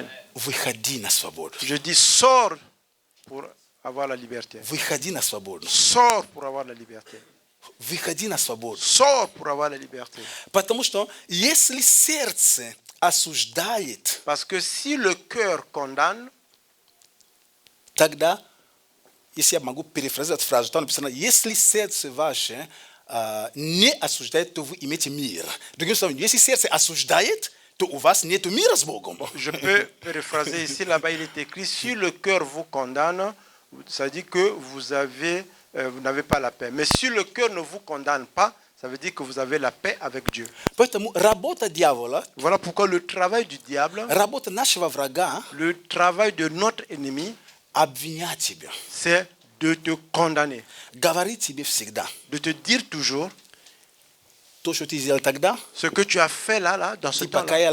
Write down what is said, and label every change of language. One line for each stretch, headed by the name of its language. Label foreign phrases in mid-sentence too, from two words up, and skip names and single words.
French: Je dis, sors pour avoir la liberté. Sors pour avoir la liberté. Sors pour avoir la liberté. Parce que si le cœur condamne,
Russian: Если я могу перефразировать фразу, там написано, если сердце ваше не осуждает, то вы имеете мир. Другим словом, если сердце осуждает, то у вас нет мира с Богом.
French: Je peux paraphraser ici, là-bas il est écrit, si le cœur vous condamne, ça dit que vous n'avez pas la paix. Mais si le cœur ne vous condamne pas, ça veut dire que vous avez la paix avec Dieu. Voilà pourquoi le travail du diable, le travail de notre ennemi, c'est de te condamner, de te dire toujours ce que tu as fait là dans ce temps-là.